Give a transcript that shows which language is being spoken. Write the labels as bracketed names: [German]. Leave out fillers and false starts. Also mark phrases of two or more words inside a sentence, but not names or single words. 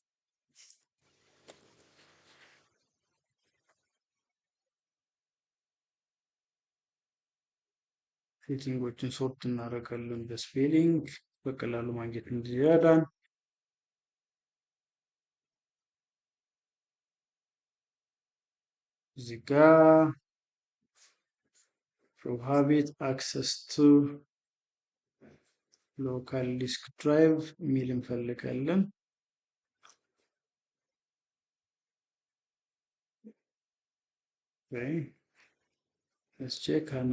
[Amharic] ሴቲንጎችን ሶርት እናደርጋለን በስፔሊንግ በቀላሉ ማግኘት እንዲረዳን። እዚህ ጋር [English] prohibit access to local disk drive [Amharic] የሚል እንፈልጋለን። [English] let's check ሀና